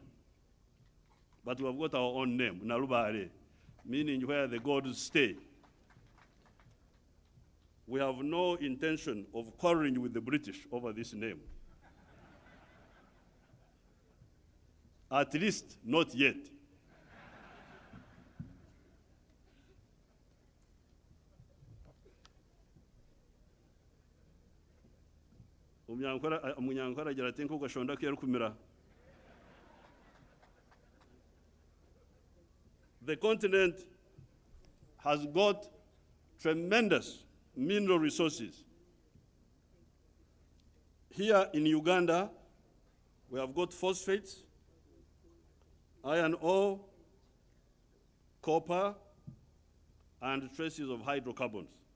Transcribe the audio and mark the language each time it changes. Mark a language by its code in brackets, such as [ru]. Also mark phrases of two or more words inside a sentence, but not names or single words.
[en] But we have got our own name, Narubale, meaning where the gods stay. We have no intention of quarreling with the British over this name. At least not yet. [nyn] Umunyankora agira ati nkuko gashonda kera kumira. [en] The continent has got tremendous mineral resources. Here in Uganda, we have got phosphates, iron ore, copper, and traces of hydrocarbons.